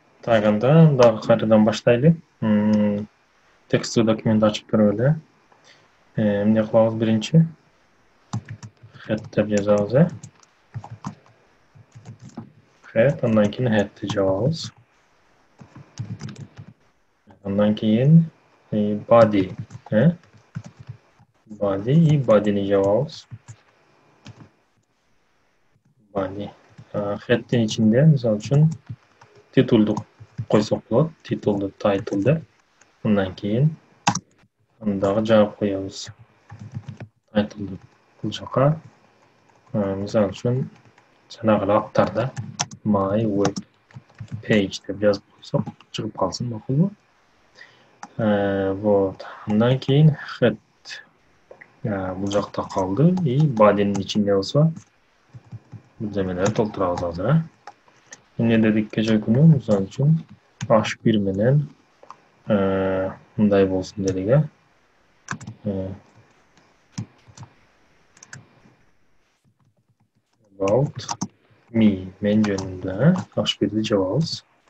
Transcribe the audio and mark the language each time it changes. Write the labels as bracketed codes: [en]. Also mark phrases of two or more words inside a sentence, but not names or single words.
[ky] Так, анда дагы кайрадан баштайлы. Текстті документ ачып көрүп эле. Эмне кылабыз биринчи? Head деп жазабыз, Head, андан кийин head'ти жабабыз. Андан кийин body, body и body'ни жабабыз. Body. Head'тин ичинде, мисалы үчүн, title'ду койсок болот. Title'ду title деп. Андан кийин аны дагы жаап коебуз. Title'ду бул жака. Мисалы үчүн, жанагы аттарда [en] my web page [ky] деп жазып койсок, чыгып калсын, макулбу? Вот. Андан кийин head бул жакта калды и body'нин ичинде болсо бирдемелерди толтурабыз азыр, Эмне дедик кече күнү, мисалы үчүн H1 менен мындай болсун дедик, [en] About me, [ky] мен жөнүндө, H1'ди жабабыз.